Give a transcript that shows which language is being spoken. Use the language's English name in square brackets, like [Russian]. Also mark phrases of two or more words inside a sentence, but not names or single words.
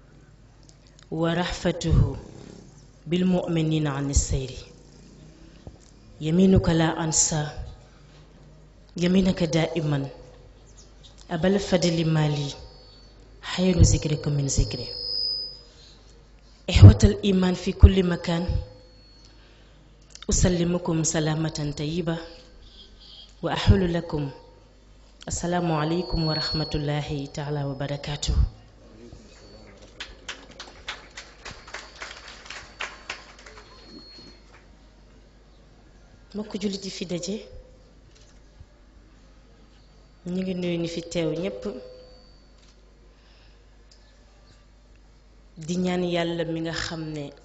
[Arabic] ورحفته بالمؤمنين عن السير يمينك لا أنسى يمينك دائما أبا الفضل مالي خير ذكرك من ذكري إخوة الإيمان في كل مكان أسلمكم سلامة طيبة وأحل لكم السلام عليكم ورحمة الله تعالى وبركاته [Wolof] mbokk jullit yi fi daje ñu ngi nuyu ñi fi teew ñépp di ñaan yàlla mi nga xam ne